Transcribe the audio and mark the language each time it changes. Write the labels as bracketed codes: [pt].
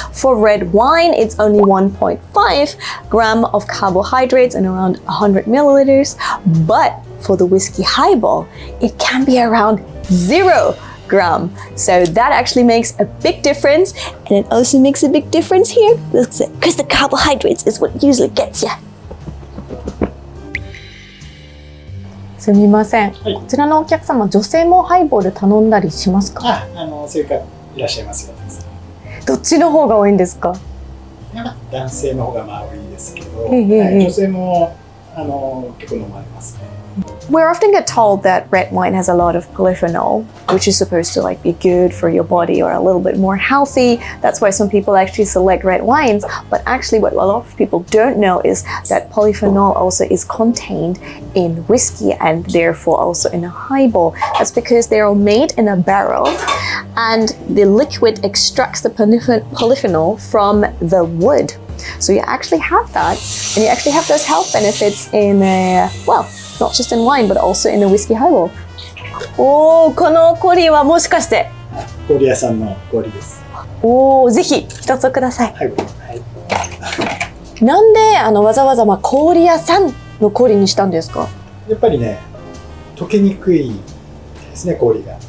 [en] For red wine, it's only 1.5 gram of carbohydrates and around 100 milliliters. But for the whiskey highball, it can be around 0 gram. So that actually makes a big difference, and it also makes a big difference here because the carbohydrates is what usually gets you. [ja] すみません、こちらのお客様、女性もハイボール頼んだりしますか？そういう方いらっしゃいますよ。どっちの方が多いんですか？男性の方が多いですけど、女性も結構飲まれますね。 [en] We often get told that red wine has a lot of polyphenol, which is supposed to like be good for your body or a little bit more healthy. That's why some people actually select red wines. But actually what a lot of people don't know is that polyphenol also is contained in whiskey and therefore also in a highball. That's because they are made in a barrel and the liquid extracts the polyphenol from the wood. So you actually have that, and you actually have those health benefits in, well, not just in wine, but also in a whiskey highball. [ja] おー、この氷はもしかして？氷屋さんの氷です。おー、ぜひ一つください。はい。なんでわざわざ氷屋さんの氷にしたんですか？やっぱりね、溶けにくいですね、氷が。